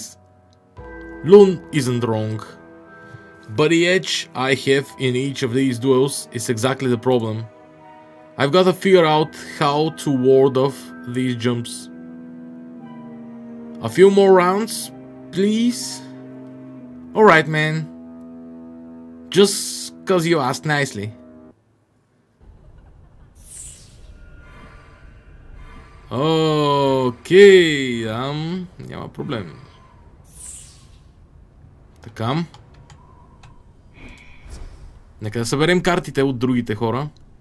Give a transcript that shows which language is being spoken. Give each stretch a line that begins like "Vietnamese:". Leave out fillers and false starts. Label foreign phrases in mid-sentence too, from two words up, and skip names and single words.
English: Loon isn't wrong, but the edge I have in each of these duels is exactly the problem. I've got to figure out how to ward off these jumps. A few more rounds, please? Alright, man. Just cause you asked nicely.
Bulgarian: Окей, няма проблем. Така. Нека да съберем картите от другите хора.